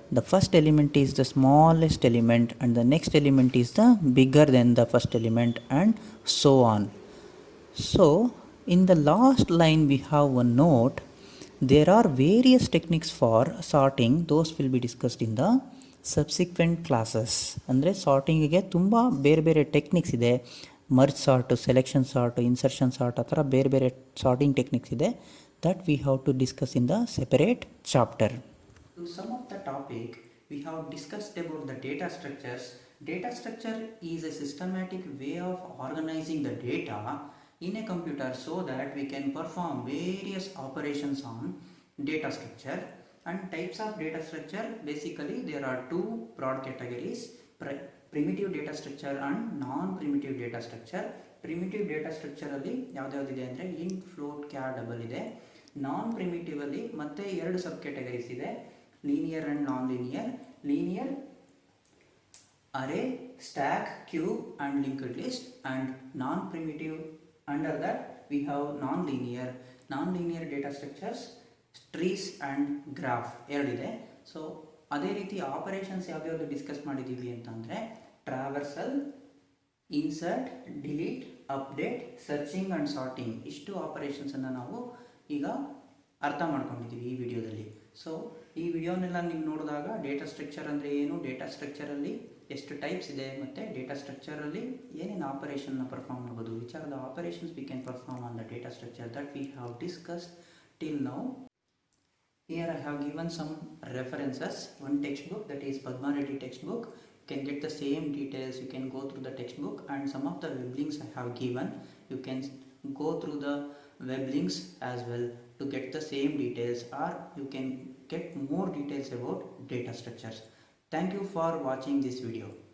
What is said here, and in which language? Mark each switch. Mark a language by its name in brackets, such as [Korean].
[English] The first element is the smallest element and the next element is the bigger than the first element, and so on. So in the last line we have one note. There are various techniques for sorting. Those will be discussed in the subsequent classes. [Kannada] ಅಂದರೆ ಸಾರ್ಟಿಂಗಿಗೆ ತುಂಬ ಬೇರೆ ಬೇರೆ techniques ಇದೆ. Merge ಸಾರ್ಟು, selection ಸಾರ್ಟು, insertion sort, ಆ ಥರ ಬೇರೆ ಬೇರೆ sorting techniques ಇದೆ. [English] That we have to discuss in the separate chapter. To sum up the topic, we have discussed about the data structures. Data structure is a systematic way of organizing the data in a computer so that we can perform various operations on data structure. And types of data structure, basically there are two broad categories: primitive data structure and non-primitive data structure. [Kannada] Primitive data structure ಅಲ್ಲಿ ಯಾವ್ದಾವ್ದಿದೆ ಅಂದರೆ int, float, char, double ಇದೆ. ನಾನ್ primitive ಅಲ್ಲಿ ಮತ್ತೆ ಎರಡು ಸಬ್ categories ಇದೆ: linear and non linear. [English] Linear array, stack, queue and linked list, and non-primitive under that we have non-linear. [Kannada] Non-linear data structures trees and graph ಎರಡಿದೆ. So ಅದೇ ರೀತಿ operations ಯಾವ್ಯಾವುದು discuss ಮಾಡಿದ್ದೀವಿ ಅಂತಂದರೆ ಟ್ರಾವರ್ಸಲ್, insert, delete, update, searching and sorting. ಇಷ್ಟು ಆಪರೇಷನ್ಸನ್ನು ನಾವು ಈಗ ಅರ್ಥ ಮಾಡ್ಕೊಂಡಿದ್ದೀವಿ ಈ ವಿಡಿಯೋದಲ್ಲಿ. ಸೊ ಈ ವಿಡಿಯೋನೆಲ್ಲ ನೀವು ನೋಡಿದಾಗ ಡೇಟಾ ಸ್ಟ್ರಕ್ಚರ್ ಅಂದರೆ ಏನು, ಡೇಟಾ ಸ್ಟ್ರಕ್ಚರಲ್ಲಿ ಎಷ್ಟು ಟೈಪ್ಸ್ ಇದೆ, ಮತ್ತು ಡೇಟಾ ಸ್ಟ್ರಕ್ಚರಲ್ಲಿ ಏನೇನು ಆಪರೇಷನ್ನ ಪರ್ಫಾರ್ಮ್ ಮಾಡ್ಬೋದು, [English] Which are the operations we can perform on the data structure that we have discussed till now. Here I have given some references. One textbook, that is Padma Reddy textbook. You can get the same details. You can go through the textbook, and some of the web links I have given. You can go through the web links as well to get the same details, or you can get more details about data structures. Thank you for watching this video.